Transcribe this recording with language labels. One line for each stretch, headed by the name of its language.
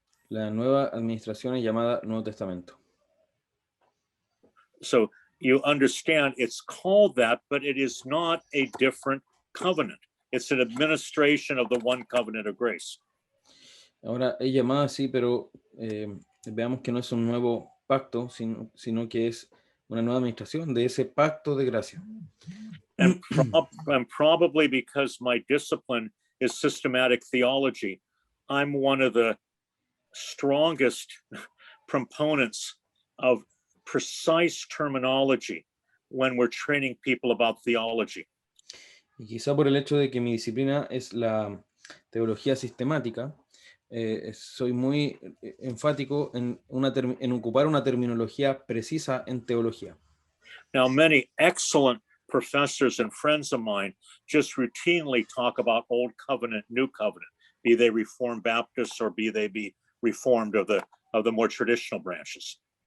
Spanish: La nueva administración es llamada Nuevo Testamento.
English: So you understand it's called that, but it is not a different covenant. It's an administration of the one covenant of grace.
Spanish: Ahora es llamada así, pero veamos que no es un nuevo pacto, sino que es una nueva administración de ese pacto de gracia.
English: And probably because my discipline is systematic theology, I'm one of the strongest proponents of precise terminology when we're training people about theology.
Spanish: Y quizá por el hecho de que mi disciplina es la teología sistemática, soy muy enfático en ocupar una terminología precisa en teología.
English: Now, many excellent professors and friends of mine just routinely talk about Old Covenant, New Covenant, be they Reformed Baptists or be they be Reformed of the more traditional branches.